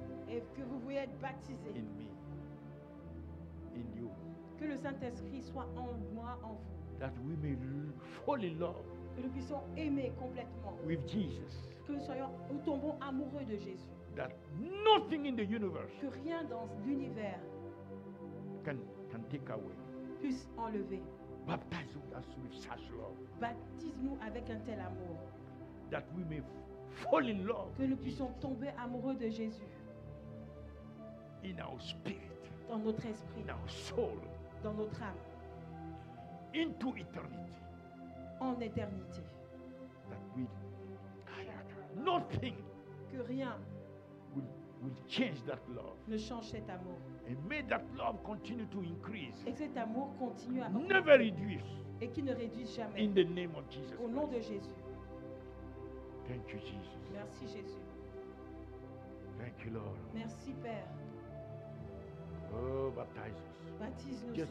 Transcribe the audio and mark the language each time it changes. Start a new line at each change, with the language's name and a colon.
French: et que vous voulez être baptisés,
English: in me, in you,
French: que le Saint-Esprit soit en moi, en vous,
English: that we may fall in love
French: que nous puissions aimer complètement,
English: with Jesus,
French: que nous tombons amoureux de Jésus,
English: that nothing in the universe
French: que rien dans l'univers
English: can take away.
French: puisse enlever.
English: Baptize us with such love,
French: Baptise-nous avec un tel amour,
English: that we may fall in love
French: que nous
English: with
French: puissions
English: Jesus
French: tomber amoureux de Jésus
English: in our spirit,
French: dans notre esprit,
English: in our soul,
French: dans notre âme,
English: into eternity.
French: en éternité.
English: That we, nothing
French: Que rien
English: will change that love.
French: ne change cet amour.
English: And may that love continue to increase,
French: Et que cet amour continue à
English: never reduce,
French: et qui ne réduise jamais.
English: in the name of Jesus
French: Au nom
English: Christ.
French: de Jésus.
English: Thank you, Jesus.
French: Merci Jésus.
English: Thank you, Lord.
French: Merci Père.
English: Oh, baptize us.
French: Baptise-nous
English: Just